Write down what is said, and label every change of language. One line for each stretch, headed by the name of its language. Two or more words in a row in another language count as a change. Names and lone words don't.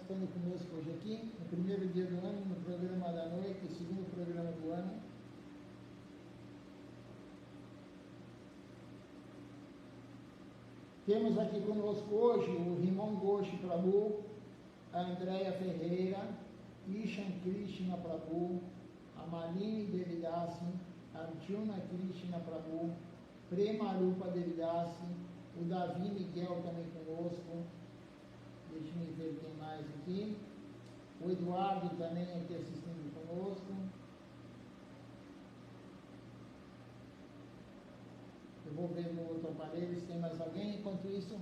Portuguese: conosco hoje aqui, no primeiro dia do ano, no programa da noite, segundo programa do ano. Temos aqui conosco hoje o Rimon Ghosh Prabhu, a Andréia Ferreira, Ishan Krishna Prabhu, a Malini Devidasi, Arjuna Krishna Prabhu, Prema Rupa Devidasi, o Davi Miguel também conosco. Deixa eu ver quem mais aqui. O Eduardo também aqui assistindo conosco. Eu vou ver no outro aparelho se tem mais alguém.